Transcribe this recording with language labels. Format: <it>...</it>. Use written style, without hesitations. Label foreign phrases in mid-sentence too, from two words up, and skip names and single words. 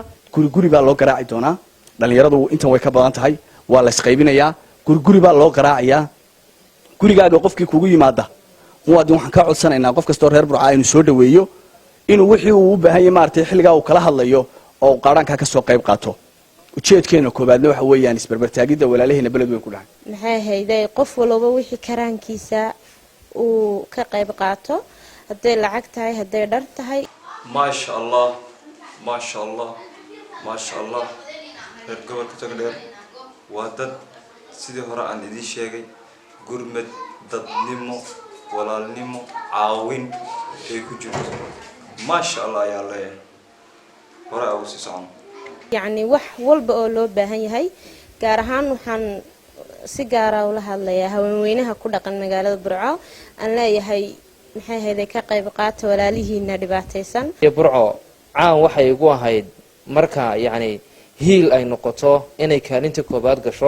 <so>guri baa loo garaaci doonaa dhalinyaradu intan way ka badan tahay waa la isqaybinayaa guri baa loo garaacayaa gurigaaga qofkii kugu yimaada waxaan ka codsanaynaa qof kastoo reer Burco aynu soo dhaweeyo inuu wixii uu u baahan yahay maartay xilliga uu kala hadlayo oo qaranka ka soo qayb qaato ujeedkeena koobaadna waxa weeyaan isbarbartaagida walaalaheena beledweyne ku dhahay maxay hayday qof walba wixii karaankiisa uu ka qayb qaato haday lacag tahay haday dhar tahay</so> <ar>ما شاء الله</ar> <so>reer gobolka Togdheer waa dad sidii hore aan idin sheegay gurmad dadnimo walaalnimo caawin ay ku jirto</so> <ar>ما شاء الله يا الله</ar> <so>hore aw si socon يعني wax walba oo loo baahan yahay gaar ahaan waxaan si gaar ah ula hadlayaa haweenweynaha ku dhaqan magaalada Burco aan leeyahay maxay hayday ka qayb qaato walaalihiina dhibaataysan Burco caan waxay ugu ahayd marka yani hiil ay noqoto inay kaalinta koobaad gasho</so>